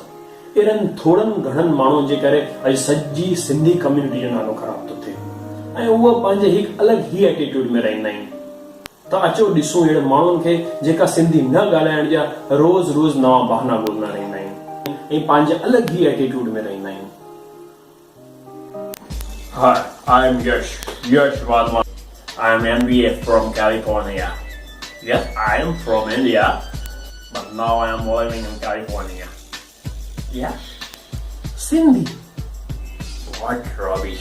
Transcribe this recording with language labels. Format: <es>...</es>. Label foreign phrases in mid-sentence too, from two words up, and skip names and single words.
<sd>अहिड़नि थोड़नि घणनि माण्हुनि जे करे अॼु सॼी सिंधी कम्युनिटी जो नालो ख़राब थो थिए ऐं उहे पंहिंजे हिकु अलॻि ई एटीट्यूड में रहंदा आहिनि। त अचो ॾिसूं अहिड़े माण्हुनि खे जेका सिंधी न ॻाल्हाइण जा रोज़ नवां बहाना ॻोल्हंदा रहंदा आहिनि ऐं पंहिंजे अलॻि ई एटीट्यूड में रहंदा आहिनि।</sd> <en>Hi, I am Yash Wadwan. I am MBA from California. Yes, I am from India, but now I am living in California. Yeah, Sindhi. what rubbish.</en>